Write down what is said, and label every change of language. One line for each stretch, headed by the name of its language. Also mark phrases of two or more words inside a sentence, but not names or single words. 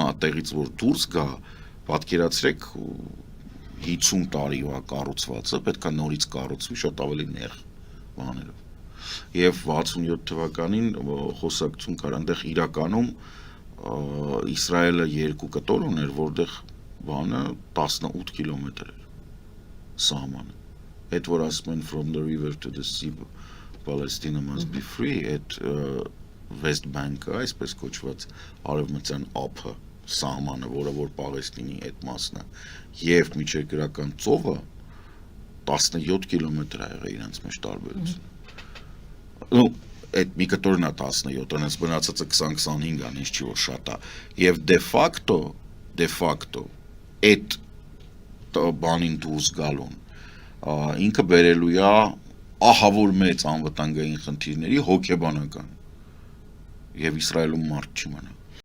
Armenian: տեղից որ դուրս գա, պատկերացրեք 50 տարիվա կառուցվածը պետքա նորից կառուցվի շատ ավելի նեղ բաներով։ Եվ 67 թվականին խոսակցություն կար այնտեղ իրականում Իսրայելը երկու կտոր ուներ, որտեղ բանը 18 կիլոմետր էր սահմանը։ այդ որ ասում են
English: from the river to the sea Palestine must be free,
Armenian: այդ West Bank-ը, այսպես կոչված արևմտյան ափը, սահմանը, որը որ Պաղեստինի այդ մասն է, եւ միջերկրական ծովը 17 կիլոմետր է եղել իրենց մեջ տարբերությունը։ Ну, այդ մի կտորն է 17, այնց մնացածը 20-25 ան, ինչ չի որ շատ է։ Եվ
Latin: de facto
Armenian: այդ բանին դուրս գալուն ինքը բերելու է ահավոր մեծ անվտանգային խնդիրների հոգեբանական։ Եվ Իսրայելում մարդ չի մնա։